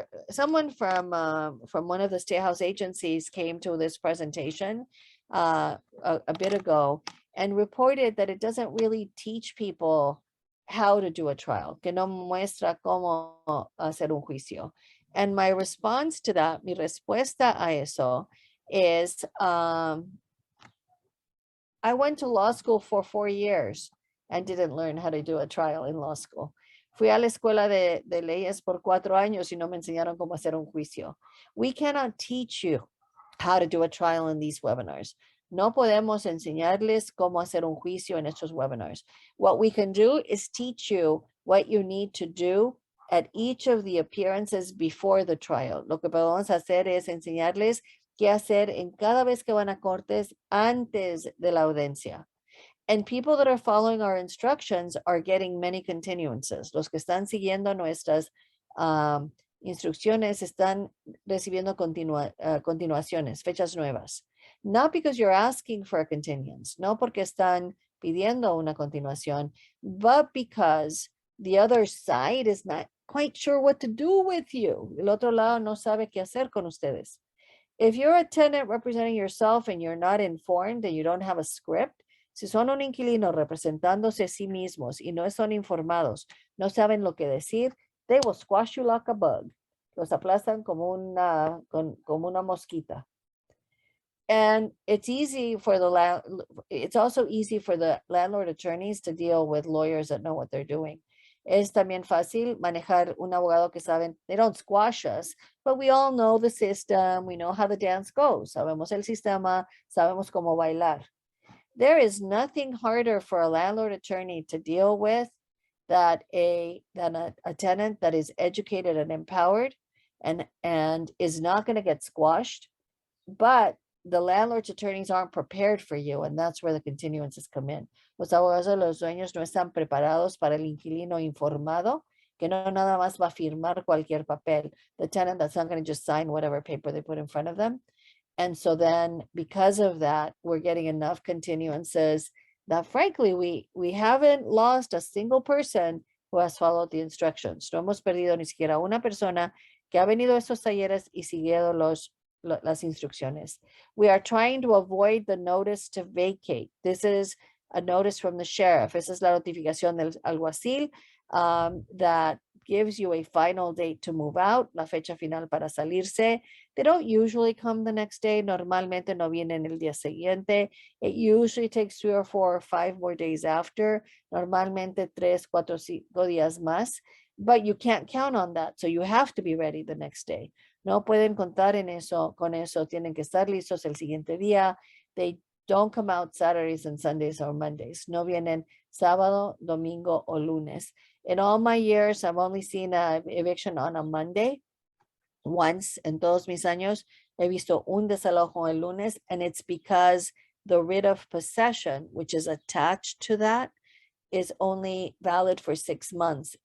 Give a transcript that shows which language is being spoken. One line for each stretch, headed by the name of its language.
English: Someone from one of the State House agencies came to this presentation a bit ago and reported that it doesn't really teach people how to do a trial,
Spanish: que no muestra cómo hacer un juicio.
English: And my response to that,
Spanish: mi respuesta a eso
English: is, I went to law school for 4 years and didn't learn how to do a trial in law school.
Spanish: Fui a la escuela de leyes por 4 años y no me enseñaron cómo hacer un juicio.
English: We cannot teach you how to do a trial in these webinars.
Spanish: No podemos enseñarles cómo hacer un juicio en estos webinars.
English: What we can do is teach you what you need to do at each of the appearances before the trial.
Spanish: Lo que podemos hacer es enseñarles qué hacer en cada vez que van a cortes antes de la audiencia.
English: And people that are following our instructions are getting many continuances.
Spanish: Los que están siguiendo nuestras instrucciones están recibiendo continuaciones, fechas nuevas.
English: Not because you're asking for a continuance,
Spanish: no porque están pidiendo una continuación,
English: but because the other side is not quite sure what to do with you.
Spanish: El otro lado no sabe qué hacer con ustedes.
English: If you're a tenant representing yourself and you're not informed and you don't have a script,
Spanish: si son un inquilino representándose a sí mismos y no son informados, no saben lo que decir,
English: they will squash you like a bug.
Spanish: Los aplastan como una mosquita.
English: And it's easy for it's also easy for the landlord attorneys to deal with lawyers that know what they're doing.
Spanish: Es también fácil manejar un abogado que saben,
English: they don't squash us, but we all know the system, we know how the dance goes,
Spanish: sabemos el sistema, sabemos cómo bailar.
English: There is nothing harder for a landlord attorney to deal with than a tenant that is educated and empowered and is not going to get squashed, but the landlord's attorneys aren't prepared for you, and that's where the continuances come in.
Spanish: Los abogados de los dueños no están preparados para el inquilino informado, que no nada más va a firmar cualquier papel.
English: The tenant that's not going to just sign whatever paper they put in front of them. And so then, because of that, we're getting enough continuances that, frankly, we haven't lost a single person who has followed the instructions.
Spanish: No hemos perdido ni siquiera una persona que ha venido a estos talleres y siguido las instrucciones.
English: We are trying to avoid the notice to vacate. This is a notice from the sheriff.
Spanish: Esa es la notificación del alguacil
English: that gives you a final date to move out,
Spanish: la fecha final para salirse.
English: They don't usually come the next day.
Spanish: Normalmente no vienen el día siguiente.
English: It usually takes 3 or 4 or 5 more days after.
Spanish: Normalmente 3, 4, 5 días más.
English: But you can't count on that. So you have to be ready the next day.
Spanish: No pueden contar con eso. Tienen que estar listos el siguiente día.
English: They don't come out Saturdays and Sundays or Mondays.
Spanish: No vienen sábado, domingo o lunes.
English: In all my years, I've only seen an eviction on a Monday.
Spanish: Once en todos mis años, he visto un desalojo el lunes,
English: and it's because the writ of possession, which is attached to that, is only valid for 6 months.